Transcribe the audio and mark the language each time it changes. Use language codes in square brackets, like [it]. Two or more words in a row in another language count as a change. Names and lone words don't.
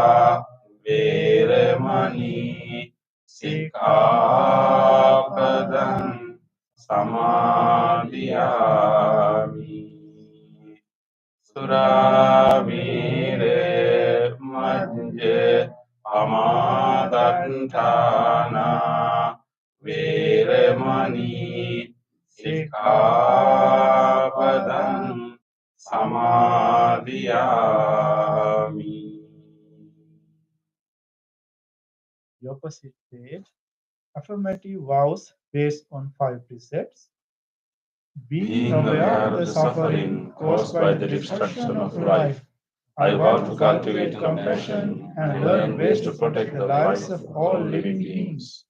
[pi] vēremani sikkhapadam samadhiyāmi Surāmire majje pamādantāna vēremani sikkhapadam samadhiyāmi. [en] The opposite page. Affirmative vows based on 5 precepts. Being aware of the suffering caused by the destruction of life, I vow to cultivate compassion and learn ways to protect the lives of all living beings.